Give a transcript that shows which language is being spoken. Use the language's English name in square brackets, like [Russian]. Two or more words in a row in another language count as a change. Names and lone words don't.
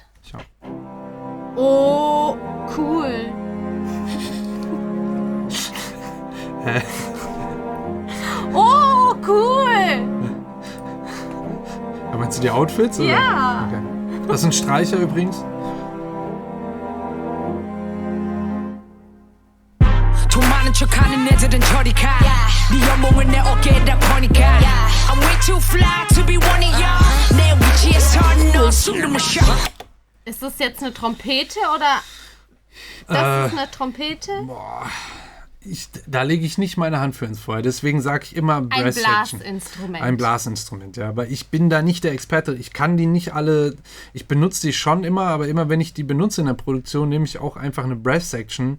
[German] schau. Oh, cool. Hä? Oh, cool. Aber meinst du die Outfits? Oder? Ja. Okay. Das ist ein Streicher übrigens. [Korean] 돈 많은 척하는 애들은 저리 가. 네 연봉은 내 어깨에다 퍼니까. [English] I'm way too fly to be one of y'all. [Korean] 내 위치에서 너 숨을 쉬어. [German] Ist das jetzt eine Trompete oder? Das ist eine Trompete? Da lege ich nicht meine Hand für ins Feuer. Deswegen sage ich immer Ein [English] Brass Section. [German] Blasinstrument. Ein Blasinstrument, ja. Aber ich bin da nicht der Experte. Ich kann die nicht alle. Ich benutze die schon immer, aber immer wenn ich die benutze in der Produktion, nehme ich auch einfach eine [English] Brass Section.